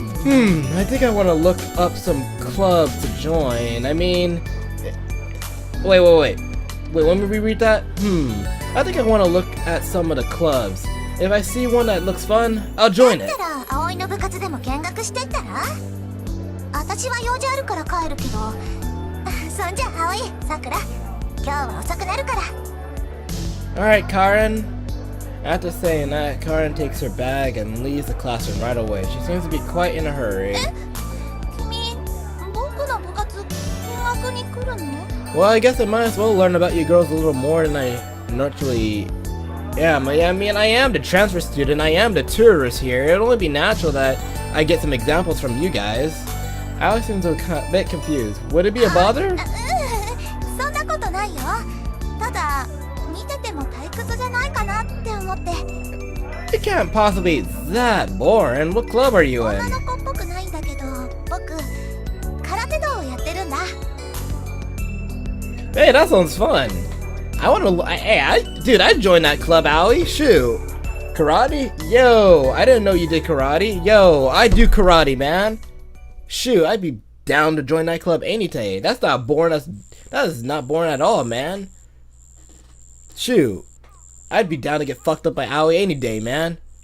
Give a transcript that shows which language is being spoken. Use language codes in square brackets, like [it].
[en] I think I want to look up some clubs to join. I mean... Wait, let me reread that? I think I want to look at some of the clubs. If I see one that looks fun, I'll join it. [ja] 葵の部活でも見学してったら？私は用事あるから帰るけど。そんじゃ葵、さくら、今日は遅くなるから。 [en] Alright, Karen. After saying that, Karen takes her bag and leaves the classroom right away. She seems to be quite in a hurry. [ja] 君、僕の部活見学に来るの？ [en] Well, I guess I might as well learn about you girls a little more than I naturally am. I mean, I am the transfer student, I am the tourist here. It'd only be natural that I get some examples from you guys. Alex seems a bit confused. Would it be a bother? [ja] そんなことないよ。ただ、見てても退屈じゃないかなって思って。 [en] It can't possibly be that boring. What club are you [ja] 女 [en] in? [ja] の子っぽくないんだけど、僕、空手道をやってるんだ。 [en] Hey, that sounds fun. I want to. Hey, dude, I'd join that club, Aoi. Shoot. Karate? Yo, I didn't know you did karate. Yo, I do karate, man. Shoot, I'd be down to join that club any day. That's not boring. That is not boring at all, man. Shoot, I'd be down to get fucked up by Aoi any day, man.